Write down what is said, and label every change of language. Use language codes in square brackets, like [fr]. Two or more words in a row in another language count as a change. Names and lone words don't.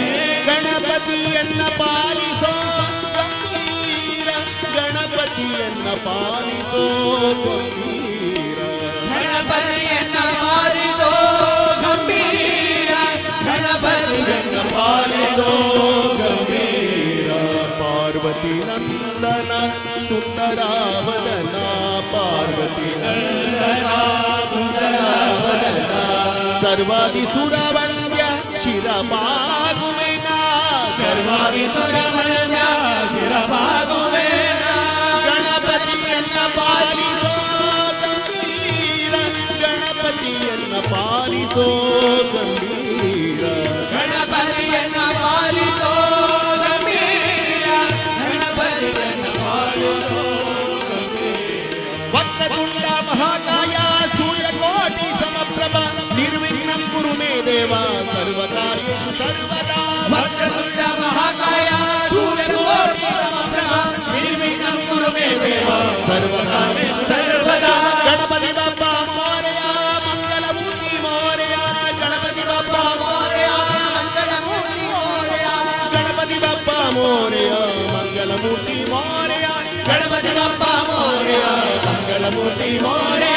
[kn] ಗಣಪತಿಯನ್ನ ಪಾಲಿಸೋ ಗಂಭೀರ ಗಣಪತಿಯನ್ನ ಪಾಲಿಸೋ ಗಂಭೀರ ಗಣಪತಿಯನ್ನ ಪಾಲಿಸೋ ಗಂಭೀರ ಗಣಪತಿಯನ್ನ ಪಾಲಿಸೋ ಗಂಭೀರ ಪಾರ್ವತಿ ನಂದನ ಸುಂದರಾವದನ ಪಾರ್ವತಿ ನಂದನ ಸುಂದರಾವದನ ಸರ್ವಾದಿ ಸುರವಂದ್ಯ ಶಿರಪಾಗುವೆನ ಸರ್ವಾದಿ ಸುರವಂದ್ಯ ಶಿರಪಾಗುವೆನ ಗಣಪತಿಯನ್ನ ಪಾಲಿಸೋ ಗಂಭೀರ ಗಣಪತಿಯನ್ನ ಪಾಲಿಸೋ ಗಂಭೀರ ಗಣಪತಿಯನ್ನ ಪಾಲಿಸೋ ಗಂಭೀರ ಗಣಪತಿಯನ್ನ ಪಾಲಿಸೋ [sa] ವಕ್ರತುಂಡ ಮಹಾಕಾಯ ಸೂರ್ಯಕೋಟಿ ಸಮಪ್ರಭ ನಿರ್ವಿಘ್ನಂ ಕುರು ಮೇ ದೇವ ಸರ್ವಕಾರ್ಯೇಷು ಸರ್ವದಾ ವಕ್ರತುಂಡ ಮಹಾಕಾಯ ಸೂರ್ಯಕೋಟಿ ಸಮಪ್ರಭ ನಿರ್ವಿಘ್ನಂ ಕುರು ಮೇ ದೇವ ಸರ್ವಕಾರ್ಯೇಷು ಸರ್ವದಾ [mr] गणपती बाप्पा मोरया मंगलमूर्ती मोरया गणपती बाप्पा मोरया मंगलमूर्ती मोरया गणपती बाप्पा मोरया मंगलमूर्ती मोरया गणपती बाप्पा मोरया मंगलमूर्ती मोरया